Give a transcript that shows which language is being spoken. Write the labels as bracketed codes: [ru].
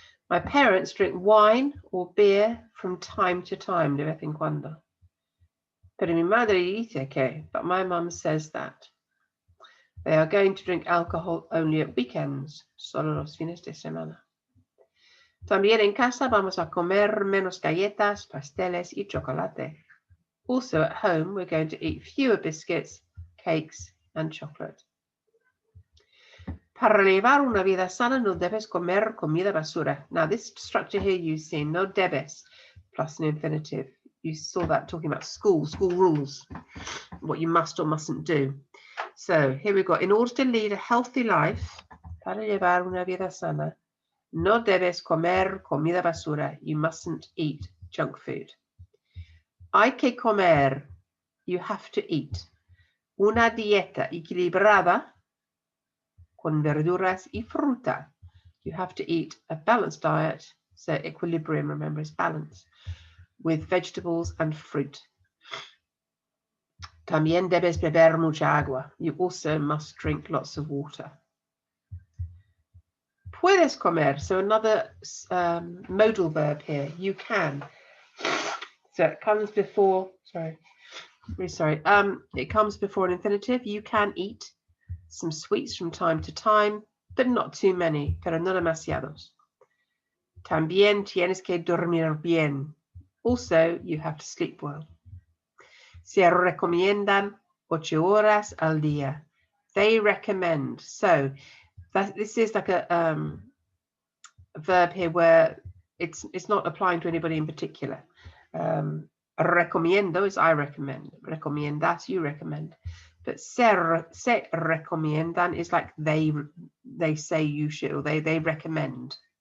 [en] My parents drink wine or beer from time to time, [es] de vez en cuando. Pero mi madre dice que, [en] but my mum says that they are going to drink alcohol only at weekends, [es] solo los fines de semana. También en casa vamos a comer menos galletas, pasteles y chocolate. [en] Also at home, we're going to eat fewer biscuits, cakes, and chocolate. [es] Para llevar una vida sana, no debes comer comida basura. [en] Now, this structure here you've seen, [es] no debes, [en] plus an infinitive. You saw that talking about school rules, what you must or mustn't do. So here we've got, in order to lead a healthy life, [es] para llevar una vida sana, no debes comer comida basura. [en] You mustn't eat junk food. [es] Hay que comer, [en] you have to eat, [es] una dieta equilibrada con verduras y fruta. [en] You have to eat a balanced diet, so equilibrium, remember, is balance, with vegetables and fruit. [es] También debes beber mucha agua. [en] You also must drink lots of water. [es] Puedes comer, [en] so another modal verb here, you can. So it comes before, it comes before an infinitive. You can eat some sweets from time to time, but not too many, [es] pero no demasiados. También tienes que dormir bien. [en] Also, you have to sleep well. [es] Se recomiendan 8 horas al día. [en] They recommend. So this is like a verb here where it's not applying to anybody in particular. Recomiendo is I recommend. Recomiendas, you recommend. But [es] se recomiendan [en] is like they say you should, or they recommend.